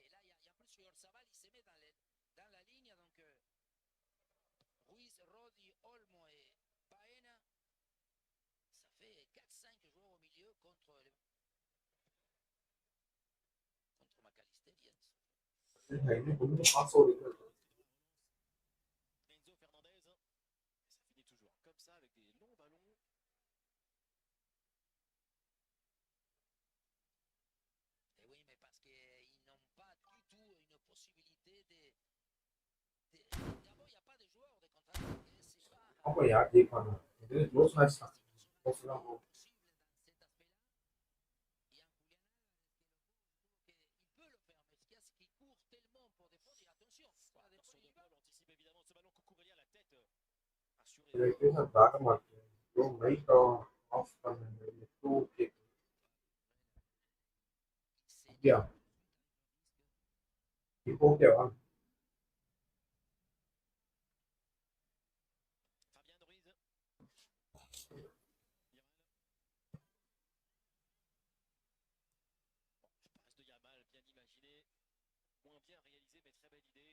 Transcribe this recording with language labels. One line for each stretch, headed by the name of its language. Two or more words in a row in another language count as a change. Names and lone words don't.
French: Et là, il y a en plus Oyarzabal, il se met dans la ligne. Donc, Ruiz, Rodi, Olmo et Paena, ça fait 4-5 joueurs au milieu contre McAllister Jens.
Tamil: இன்னும் கொஞ்சம் பாஸ்வேர்டு இருக்கு.
French: Enzo Fernandez, ça finit toujours comme ça avec des longs ballons. Et oui, mais parce qu'ils n'ont pas du tout une possibilité d'abord, il n'y a pas de joueurs de contre-attaque. C'est pas.
Tamil: அப்போ யார் ஜெயிப்பாங்க? இது
English: close match
Tamil: தான். க்ளோஸ் தான் போகும். இதை எப்படி நான் தாக்க மாட்டேன்.
English: light off
Tamil: பண்ணுங்க. ஓகே. அப்படியா? இப்போ ஓகேவா?
French: Moins bien réalisé, mais très belle idée.